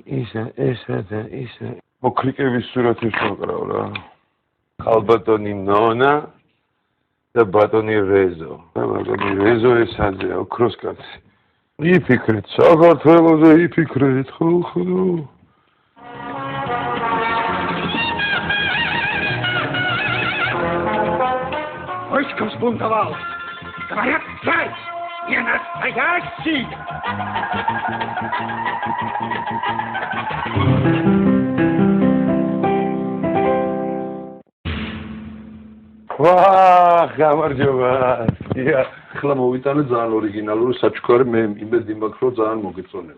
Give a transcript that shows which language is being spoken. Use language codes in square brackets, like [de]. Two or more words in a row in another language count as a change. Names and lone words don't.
[ka] ისე მოქრიკების სურათებს ვაკრავ რა. ქალბატონი ნონა და ბატონი რეზო. ბატონი რეზო ესაძე ოქროს კაცი. იფიქრეთ საქართველოზე იფიქრეთ ხო. [ru] Войска сбунтовалось. Говорят, царь не настоящий. [ka] გამარჯობა. ახლა მოვიტანე ძალიან ორიგინალური საჩუქარი მე იმედი მაქვს რომ ძალიან მოგეწონება.